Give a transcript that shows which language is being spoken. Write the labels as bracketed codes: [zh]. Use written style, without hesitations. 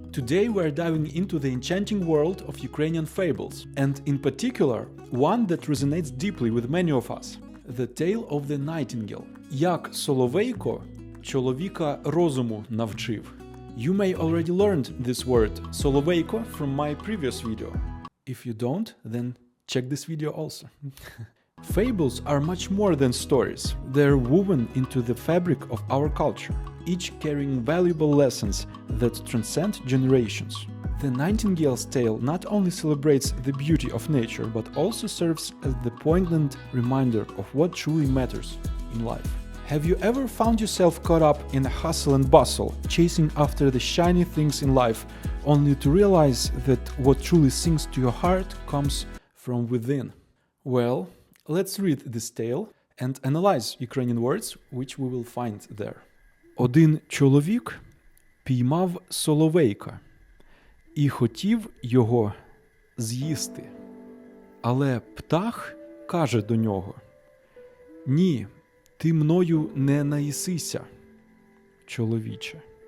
[en] Today we are diving into the enchanting world of Ukrainian fables, and in particular, one that resonates deeply with many of us. The tale of the Nightingale. [uk] Як Соловейко чоловіка розуму навчив. [en] You may already learned this word Соловейко from my previous video. If you don't, then check this video also. Fables are much more than stories. They're woven into the fabric of our culture, each carrying valuable lessons that transcend generations. The Nightingale's tale not only celebrates the beauty of nature, but also serves as the poignant reminder of what truly matters in life. Have you ever found yourself caught up in a hustle and bustle, chasing after the shiny things in life, only to realize that what truly sings to your heart comes from within? Well, let's read this tale and analyze Ukrainian words which we will find there. [uk] Один чоловік піймав соловейка і хотів його з'їсти. Але птах каже до нього: «Ні, ти мною не наїсися, чоловіче.